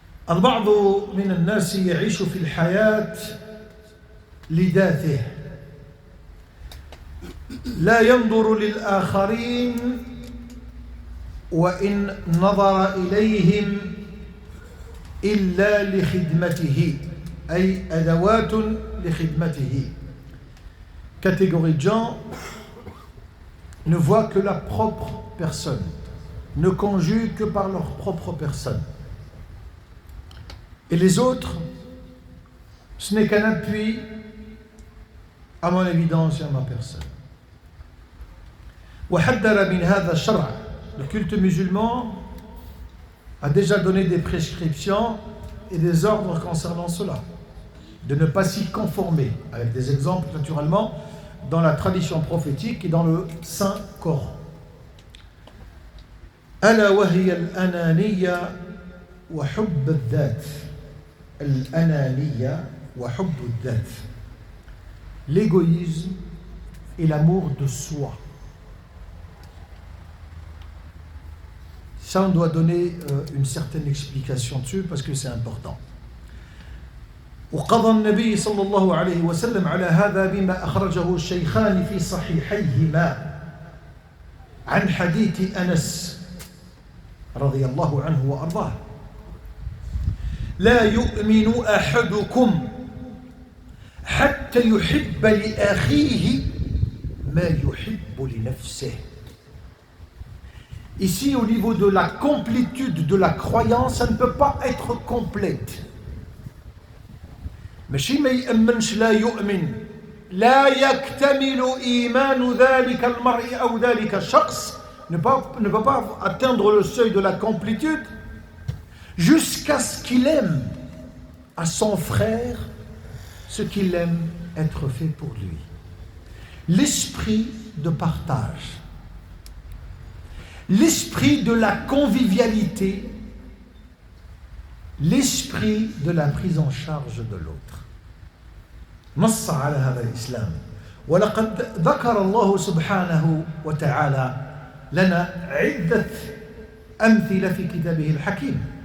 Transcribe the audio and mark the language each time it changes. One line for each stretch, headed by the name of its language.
Arabic: البعض من الناس يعيش في الحياة لذاته لا ينظر للآخرين وإن نظر إليهم إلا لخدمته أي أدوات لخدمته.
French: Catégorie de gens ne voient que la propre personne, ne conjuguent que par leur propre personne. Et les autres, ce n'est qu'un appui à mon évidence et à ma personne.
Arabic: وحذر من هذا الشرع.
French: Le culte musulman a déjà donné des prescriptions et des ordres concernant cela. De ne pas s'y conformer, avec des exemples naturellement dans la tradition prophétique et dans le Saint Coran.
Arabic: ألا وهي الأنانية وحب الذات. الأنانية وحب الذات.
French: L'égoïsme et l'amour de soi. Ça, on doit donner une certaine explication dessus parce que c'est important.
Arabic: وقضى النبي صلى الله عليه وسلم على هذا بما أخرجه الشيخان في صحيحيهما عن حديث أنس رضي الله عنه وأرضاه لا يؤمن أحدكم حتى يحب لأخيه ما يحب لنفسه.
French: Ici, au niveau de la complétude de la croyance, ça ne peut pas être complète.
Arabic: ماشي ما يأمنش لا يؤمن لا يكتمل إيمان ذلك المرء أو ذلك الشخص
French: ne peut pas atteindre le seuil de la complétude jusqu'à ce qu'il aime à son frère ce qu'il aime être fait pour lui. L'esprit de partage, l'esprit de la convivialité, l'esprit de la prise en charge de l'autre.
Arabic: نص على هذا الإسلام ولقد ذكر الله سبحانه وتعالى لنا عدة أمثلة في كتابه الحكيم.